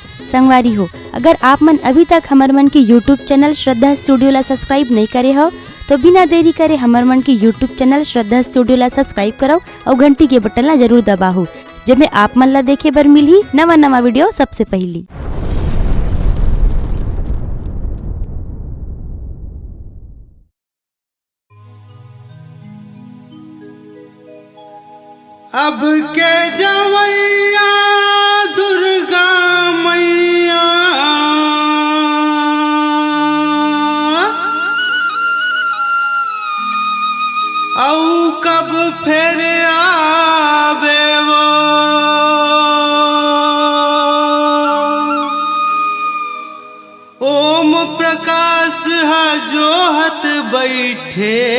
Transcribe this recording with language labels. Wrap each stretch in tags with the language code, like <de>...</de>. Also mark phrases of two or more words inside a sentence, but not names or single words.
<hne>संगवारी हो, अगर आप मन अभी तक हमार मन की</hne> <en>YouTube channel</en> <hne>श्रद्धा स्टूडियो ला सब्सक्राइब नहीं करे हो तो बिना देरी करे हमार मन की</hne> <en>YouTube channel</en> <hne>श्रद्धा स्टूडियो ला सब्सक्राइब करो और घंटी के बटन ला जरूर दबाओ, जिसमें आप मन ला देखे बर मिली नवा नवा वीडियो सबसे पहली। अब के जवैया दुर्गा मैया औ कब फिर आवे वो ओम प्रकाश है जोहत बैठे</hne>